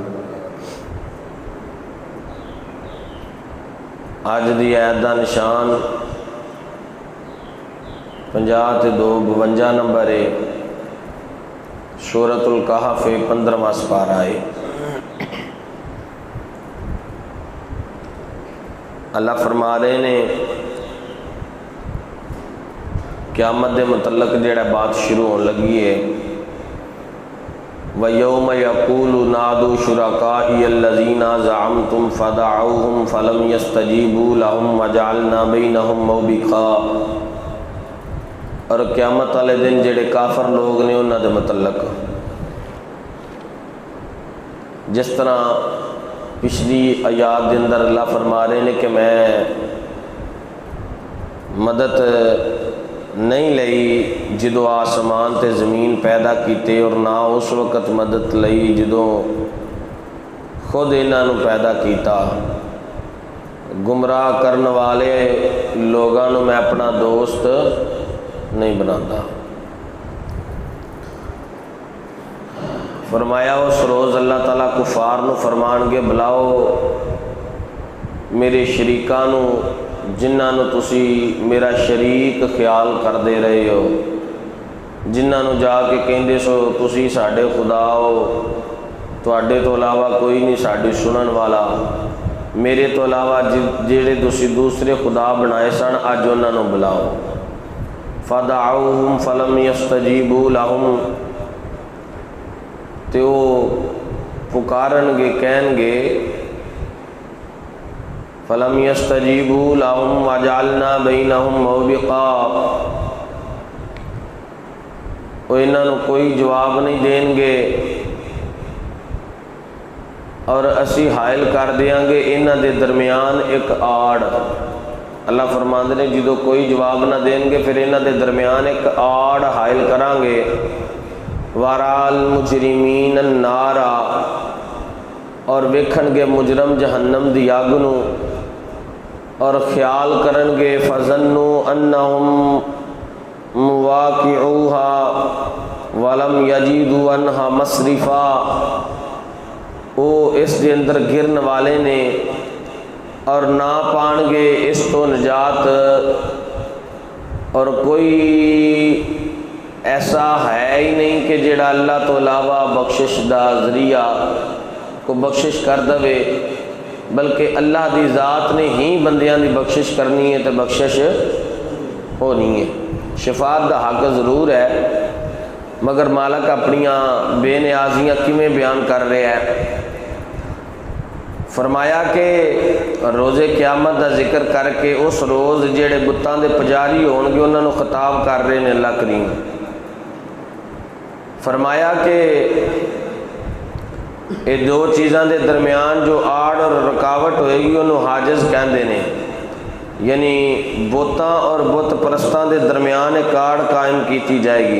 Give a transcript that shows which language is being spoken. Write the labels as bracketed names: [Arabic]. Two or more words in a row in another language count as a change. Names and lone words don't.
[Punjabi] آج دی عید دا نشان 50-52 نمبر ہے، سورۃ الکہف 15واں سپارہ ہے۔ اللہ فرما رہے نے قیامت دے متعلق جڑا بات شروع ہون لگی ہے، [Arabic] وَيَوْمَ يَقُولُ نَادُوا شُرَكَائِيَ الَّذِينَ زَعَمْتُمْ فَدَعَوْهُمْ فَلَمْ يَسْتَجِيبُوا لَهُمْ وَجَعَلْنَا بَيْنَهُمْ مَوْبِقًا۔ [Punjabi] اور قیامت والے دن جڑے کافر لوگ نے انہاں دے متعلق جس طرح پچھلی آیات دے اندر اللہ فرما رہے ہیں کہ میں مدد نہیں لئی جدو آسمان تے زمین پیدا کیتے، اور نہ اس وقت مدد لئی جدو خود انہاں نو پیدا کیتا۔ گمراہ کرن والے لوگاں نو میں اپنا دوست نہیں بناتا۔ فرمایا اس روز اللہ تعالیٰ کفار نو فرمان گے، بلاؤ میرے شریکاں نو جنہاں نو تسی میرا شریک خیال کر دے رہے ہو، جنہاں نو جا کے کہندے سو تسی ساڈے خدا ہو، تواڈے تو علاوہ کوئی نہیں ساڈی سنن والا، میرے تو علاوہ جڑے تسی دوسرے خدا بنائے سن اج انہاں نو بلاؤ۔ [Arabic] فَدَعَوْهُمْ فَلَمْ يَسْتَجِيبُوا لَهُمْ، [Punjabi] تے وہ پکارن گے کہن گے [Arabic] فَلَمْ يَسْتَجِيبُوا لَهُمْ وَجَعَلْنَا بَيْنَهُمْ مَوْبِقًا، [Punjabi] وہ انہاں نو کوئی جواب نہیں دیں گے اور اسی حائل کر دیاں گے انہاں دے درمیان ایک آڑ۔ اللہ فرماندے نے جدو کوئی جواب نہ دیں گے پھر انہاں دے درمیان ایک آڑ حائل کران گے۔ [Arabic] وَرَا الْمُجْرِمِينَ النَّارَ، [Punjabi] اور ویکھن گے مجرم جہنم دی اگ نو، اور خیال کرن گے [Arabic] فَظَنُّوا أَنَّهُمْ مُوَاقِعُوهَا وَلَمْ يَجِدُوا عَنْهَا مَصْرِفًا، [Punjabi] او اس دے اندر گرن والے نے اور نہ پان گے اس تو نجات، اور کوئی ایسا ہے ہی نہیں کہ جڑا اللہ تو علاوہ بخشش دا ذریعہ کو بخشش کر دے، بلکہ اللہ دی ذات نے ہی بندیاں دی بخشش کرنی ہے تو بخشش ہونی ہے۔ شفاعت دا حق ضرور ہے، مگر مالک اپنیاں بے نیازیاں کیویں بیان کر رہا ہے۔ فرمایا کہ روز قیامت دا ذکر کر کے اس روز جڑے بتاں دے پجاری ہون گے انہاں نو خطاب کر رہے ہیں اللہ کریم۔ فرمایا کہ یہ دو چیزاں دے درمیان جو آڑ اور رکاوٹ ہوئے گی انہوں حاجز کہندے نے، یعنی بتاں اور بت پرستاں دے درمیان ایک آڑ قائم کیتی جائے گی۔